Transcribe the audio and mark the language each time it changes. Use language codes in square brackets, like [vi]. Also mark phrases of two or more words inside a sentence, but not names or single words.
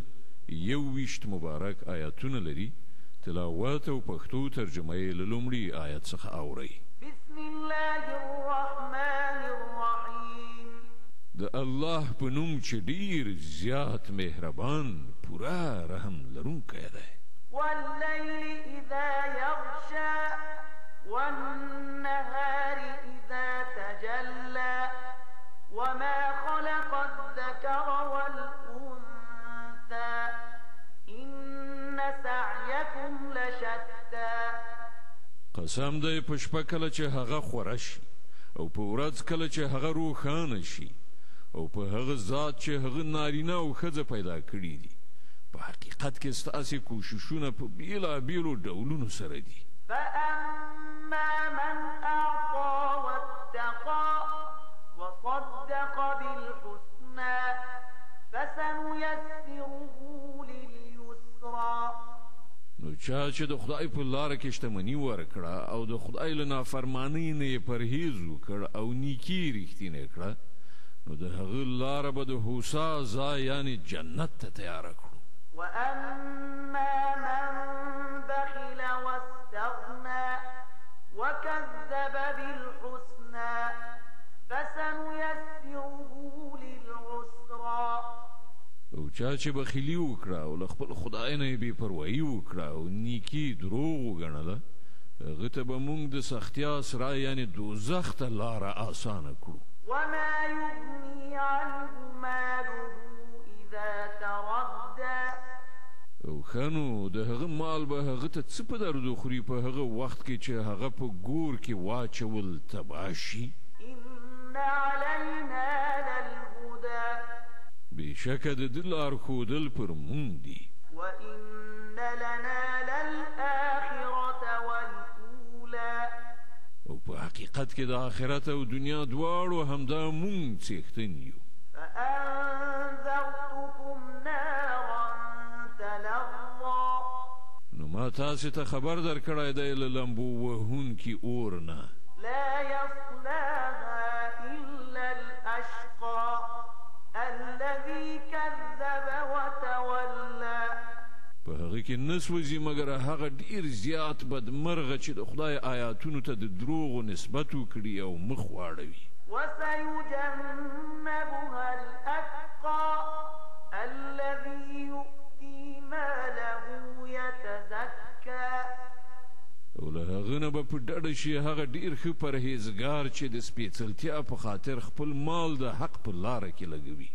[ps] 21 مبارک آیاتونه لري. تلاوت او پښتو ترجمه یې له لومړي آیت څخه اورئ. [ar] بسم الله الرحمن الرحیم. [ps] د الله په نوم چې ډیر زیات مهربان پوره رحم لرونکی دی. [ar] واللیل اذا یغشا والنهار اذا تجلى وما خلق الذكر والأنثى إن سعيكم لشتى. [ps] قسم دی په شپه کله چې هغه خوره شي او په ورځ کله چې هغه روښانه شي او په هغه ذات چې هغه نارینه او ښځه پیدا کړي دي. په حقیقت کې ستاسې کوششونه په بیلابیلو ډولونو سره دي. [ar] فأما من أعطى واتقى وصدق بالحسنى فسنيسره لليسرى. [ps] نو چا چې د خدای په لاره کې شتمني ورکړه او د خدای له نافرمانۍ نه یې پرهیز وکړ او نیکي رښتینې کړه نو د هغه لاره به د هوسا ځای یعنې جنت ته تیاره کړو. [ar] وأما من بخل واستغنى وكذب بالحسنى فسنيسره للعسرى. [ps] او چا چې بخیلي وکړه او له خپل خدای نه یې بې پروایي وکړه او نیکي دروغ وګڼله هغه ته به موږ د سختیا سره یعنې دوزخ ته لاره آسانه کړو. [ar] وما يغني عنه ماله إذا تردى. [ps] او خنو د هغه مال به هغه ته څه په درد خوري په هغه وخت کې چې هغه په ګور کې واچول تباه شي. [ar] إن علينا للهدى. [ps] بېشکه د ده لارښودل پر موږ دي. [ar] وإن لنا للآخرة والأولى. [ps] او په حقیقت کې د آخرت او دنیا دواړو همدا موږ څښتن یو. [ar] فأنذرتكم نارا تلظى. [ps] نو ما تاسې ته خبر درکړی دی له لمبو وهونکي اور نه. [ar] لا يصلاها إلا الأشقى الذي كذب وتولى. [ps] په هغه کې نه سوځي مګر هغه ډیر زیات بدمرغه چې د خدای آیاتونو ته د دروغو نسبت وکړي او مخ واړوي. [ar] وسيجنبها الأتقى الذي يؤتي ماله يتزكى. [ps] او له هغه نه به په ډډه شي هغه ډیر ښه پرهیزګار چې د سپېڅلتیا په خاطر خپل مال د حق په لاره کې لګوي.